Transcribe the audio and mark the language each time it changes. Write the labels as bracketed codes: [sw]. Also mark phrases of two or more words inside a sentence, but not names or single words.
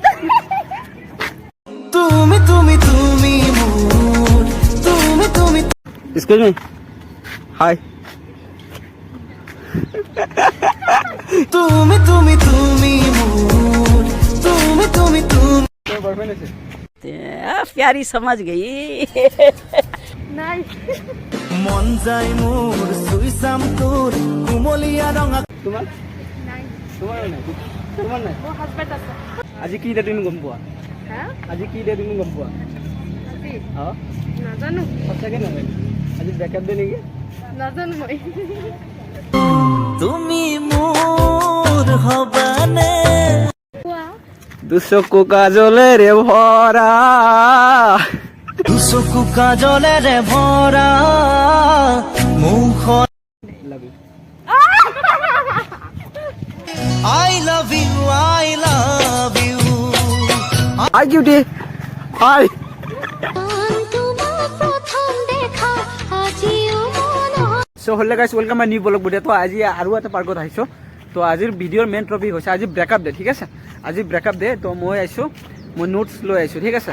[as] তুমি তুমি তুমি মোৰ তুমি তুমি [en] Excuse me. Hi. [as] তুমি তুমি তুমি মোৰ তুমি তুমি তুমি তোৰ বয়ফ্ৰেণ্ড আছে? [hi] प्यारी समझ गई [as] নাই। মন যায় মোৰ চুই চাম তোৰ কুমলীয়া ৰঙা তোমাৰ? নাই। তোমাৰ নাই? তোমাৰ নাই? মোৰ হাজবেণ্ড আছে। আজি কি দে তুমি গম পোৱা? হা? আজি কি দে তুমি গম পোৱা? আজি অঁ নাজানো। সঁচাকৈ নাজানো। আজি ব্ৰেকআপ দে নেকি? নাজানো মই। তুমি মোৰ হবানে কোৱা। দুচকু কাজলেৰে ভৰা দুচকু কাজলেৰে ভৰা মুখত [en] Love you. I love you, I love you. Hi cutie. Hi. সো হলে guys welcome my new vlog video. [as] তো আজি আৰু এটা পাৰ্কত আহিছোঁ। তো আজিৰ ভিডিঅ'ৰ [en] main topic [as] হৈছে আজি [en] breakup day, [as] ঠিক আছে? আজি [en] breakup day. [as] তো মই আহিছোঁ, মই নোটছ লৈ আহিছোঁ, ঠিক আছে?